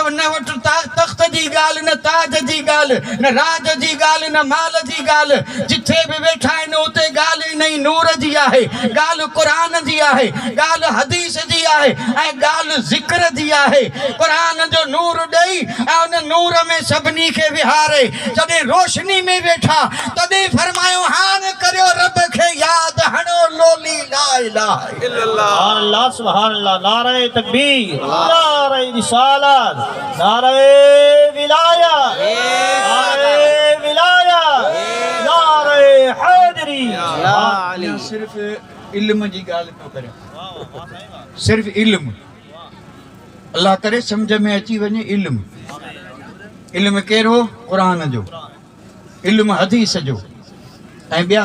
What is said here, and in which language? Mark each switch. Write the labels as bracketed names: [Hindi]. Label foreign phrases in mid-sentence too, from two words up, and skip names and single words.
[Sindhi] न वटि तख़्त जी ॻाल्हि न ताज जी ॻाल्हि न राज जी ॻाल्हि न माल जी ॻाल्हि जिथे बि वेठा आहिनि उते ॻाल्हि नई नूर जी आहे ॻाल्हि क़ुरान जी आहे ॻाल्हि हदीस जी आहे ऐं ॻाल्हि ज़िक्र जी आहे क़ुरान जो नूर ॾेई ऐं उन नूर में सभिनी खे विहारे जॾहिं रोशनी में वेठा तॾहिं फरमायो हाणे करियो रब खे याद हणो लोली [Arabic] لا إله إلا الله الله سبحان الله [Urdu] نعرۂ تکبیر نعرۂ رسالت نعرۂ ولایت نعرۂ حیدری [Sindhi] सिर्फ इल्म जी ॻाल्हि पियो करियां सिर्फ इल्म अल्लाह करे सम्झ में अची वञे इल्म कहिड़ो क़ुरान जो इल्म हदीस जो ऐं ॿिया